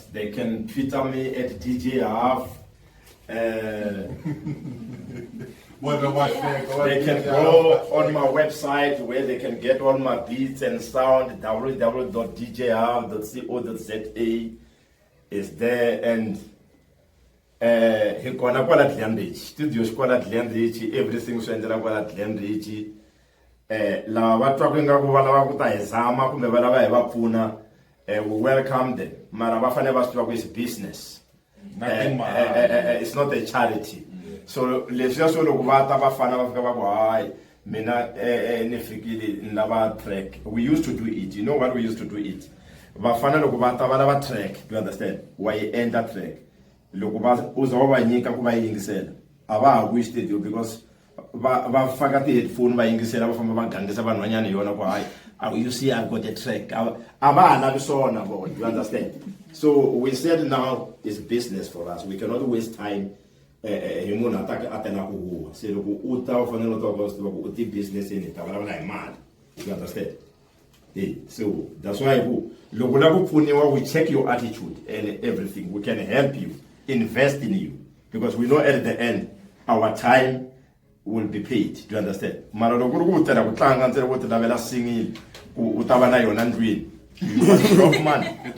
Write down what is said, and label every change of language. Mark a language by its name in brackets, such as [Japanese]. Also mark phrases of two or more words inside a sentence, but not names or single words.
[English] They can Twitter me at DJ Half. They can go on my website where they can get all my beats and sound. [Tsonga] www.djhalf.co.za [English] is there, and [Tsonga] hi kona kwala Glenridge, studio kwala Glenridge, everything swi endlela kwala Glenridge. Lava va twaka ingaku va lava ku ta hi zama kumbe va lava hi va pfuna, [English] we welcome them, [Tsonga] mara va fanele va swi tiva ku [English] is business. It's not a charity. [Tsonga] So leswiya swo loko va ta va fana va fika va ku hayi mina ni fikile ni lava track. [English] We used to do it. You know what we used to do it? [Tsonga] Vafana loko va ta va lava track, [English] do you understand? [Tsonga] Wa yi endla track. Loko va uza va nyika ku va yingisela. A va ha ku studio because va faka ti headphone va yingisela va famba va gangisa vanhwanyana yona ku hayi. [English] You see, I've got a track. [Tsonga] A va ha lavi swona vona, [English] you understand? So we said now it's business for us. We cannot waste time. [Tsonga] Hi munhu a tela ku huwa. Se loko u ta u fanele u tiva ku u ti business ni ta vulavula hi mali. [English] You understand? So that's why we check your attitude and everything. We can help you, invest in you, because we know at the end our time will be paid. Do you understand? Singing, you must drop money.